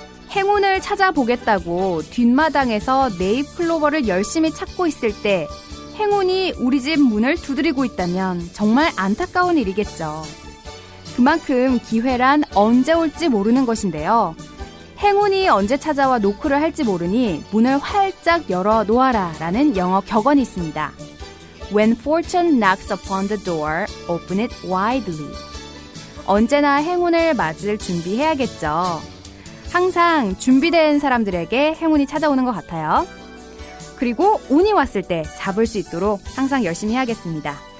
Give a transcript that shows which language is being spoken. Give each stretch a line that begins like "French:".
Korean: 행운을 찾아보겠다고 뒷마당에서 네잎클로버를 열심히 찾고 있을 때 행운이 우리 집 문을 두드리고 있다면 정말 안타까운 일이겠죠. 그만큼 기회란 언제 올지 모르는 것인데요. 행운이 언제 찾아와 노크를 할지 모르니 문을 활짝 열어 놓아라 라는 영어 격언이 있습니다.
English: When fortune knocks upon the door, open it widely.
Korean: 언제나 행운을 맞을 준비해야겠죠. 항상 준비된 사람들에게 행운이 찾아오는 것 같아요. 그리고 운이 왔을 때 잡을 수 있도록 항상 열심히 해야겠습니다.